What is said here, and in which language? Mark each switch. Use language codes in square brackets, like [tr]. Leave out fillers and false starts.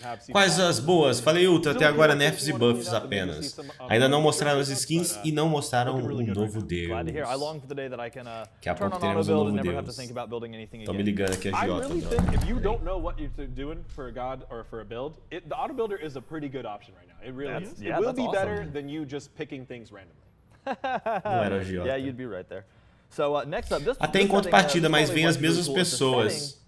[pt] Quais as boas? Falei Ultra, até agora nerfs e buffs apenas. Ainda não mostraram as skins e não mostraram o novo Deus. Daqui a pouco teremos um novo Deus. Tô me ligando aqui a Giota. [en] If you don't know what you're doing for a god or for a build, the auto builder is a pretty good option right now. It really is. It will be better than you just picking things randomly. [pt] Não era a Giota. [en] Yeah, you'd be right there. So next up, [pt] até enquanto partida, mas vem as mesmas pessoas.